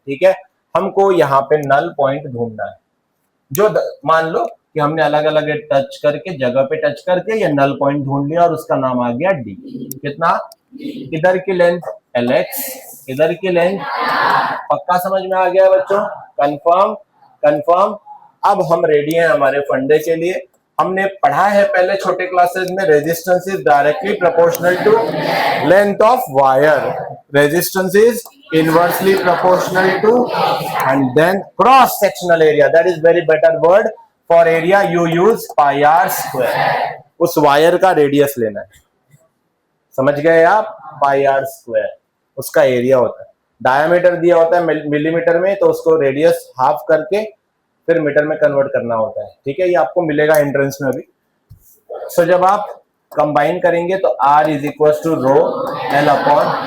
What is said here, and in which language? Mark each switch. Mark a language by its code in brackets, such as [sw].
[hi] ठीक है, हमको यहाँ पे नल पॉइंट ढूंढना है। जो मान लो कि हमने अलग अलग टच करके, जगह पे टच करके ये नल पॉइंट ढूंढ लिया और उसका नाम आ गया डी। कितना? इधर की लेंथ एलएक्स, इधर की लेंथ, पक्का समझ में आ गया बच्चों? Confirm confirm. अब हम रेडी हैं हमारे फंडे के लिए। हमने पढ़ा है पहले छोटे क्लासेस में, [en] Resistance is directly proportional to length of wire, resistance is inversely proportional to, and then cross sectional area, that is very better word for area, you use pi r square। [hi] उस wire का radius लेना है, समझ गए आप? पाई are square उसका area होता है। डायमीटर दिया होता है मिलीमीटर में, तो उसको रेडियस हाफ करके फिर मीटर में कन्वर्ट करना होता है। ठीक है, ये आपको मिलेगा एंट्रेंस में अभी। सो जब आप कंबाइन करेंगे तो R is equal to rho L upon.